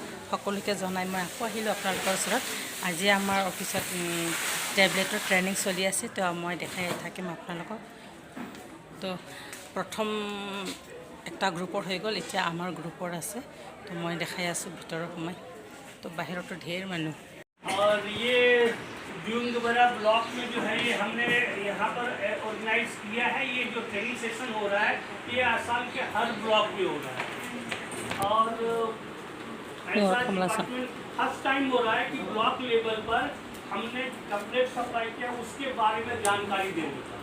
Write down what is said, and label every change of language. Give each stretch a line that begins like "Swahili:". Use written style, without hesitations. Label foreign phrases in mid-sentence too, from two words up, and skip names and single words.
Assamese: সকলোকে জনাই মই আকৌ আহিলোঁ আপোনালোকৰ ওচৰত। আজি আমাৰ অফিচত টেবলেটৰ ট্ৰেইনিং চলি আছে, তো মই দেখাই থাকিম আপোনালোকক। তো প্ৰথম একটা গ্ৰুপৰ হৈ গ'ল, এতিয়া আমাৰ গ্ৰুপৰ আছে, তো মই দেখাই আছোঁ ভিতৰৰ সময়। তো বাহিৰতো ঢেৰ মানুহ।
Hindi: और ये जूनगबरा ब्लॉक में जो है ये हमने यहाँ पर ऑर्गेनाइज किया है। ये जो
English: training session
Hindi: हो रहा है ये आसाम के हर ब्लॉक में हो रहा है और ऐसा डिपार्टमेंट
English: first time
Hindi: हो रहा है कि
English: block level
Hindi: पर हमने
English: complete supply
Hindi: किया, उसके बारे में जानकारी देने का।